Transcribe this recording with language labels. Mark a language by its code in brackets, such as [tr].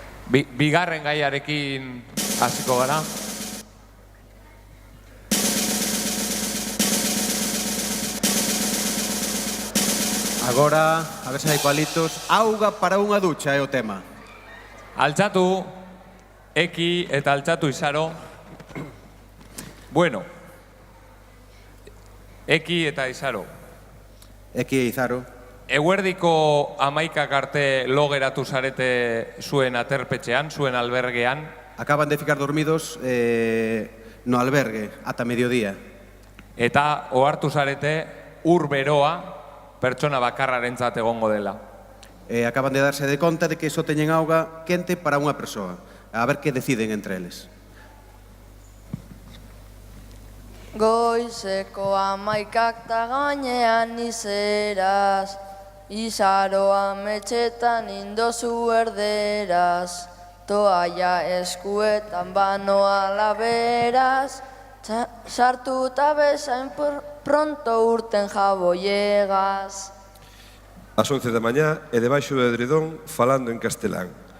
[eu] Bigarren gaiarekin hasiko gara. [gl] Agora, a ver se hai palitos. Auga para unha ducha é o tema. [eu] Altxatu, Eki eta Altxatu Izaro. Bueno. Eki eta Izaro. [gl] Eki e Izaro. [eu] Eguerdiko 11 arte lo geratu zarete zuen aterpetxean, zuen albergean. [gl] Acaban de ficar dormidos no albergue, ata mediodía. [eu] Eta ohartu zarete ur beroa pertsona bakarrarentzat egongo dela. [gl] Acaban de darse de conta de que só teñen auga quente para unha persoa. A ver que deciden entre eles. [eu] Goizeko 11 ta gainean izeraz, izaroa metxetan indozu erderaz, toaia eskuetan banoa laberaz, sartuta bezain pronto urten jaboiegas. [gl] Ás 11 da mañá e debaixo do edredón falando en castelán.